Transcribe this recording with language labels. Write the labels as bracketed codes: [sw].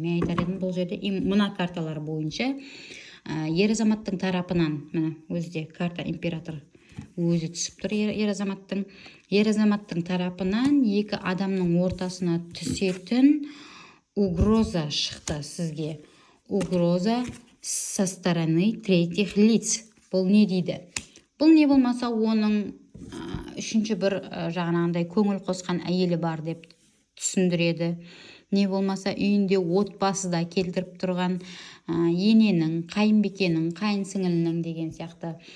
[kk] Мен айтар едім, бұл жерде мына карталар бойынша ер азаматтың тарапынан, мына өзде карта император өзі түсіп тұр. Ер азаматтың тарапынан екі адамның ортасына түсетін угроза шықты сізге. [ru] Угроза со стороны третьих лиц. [kk] Бұл не дейді? Бұл не болмаса оның үшінші бір жағынағындай көңіл қосқан әйелі бар деп түсіндіреді. Не болмаса үйінде отбасыда келтіріп тұрған ененің, қайынбикенің, қайынсіңілінің деген сияқты.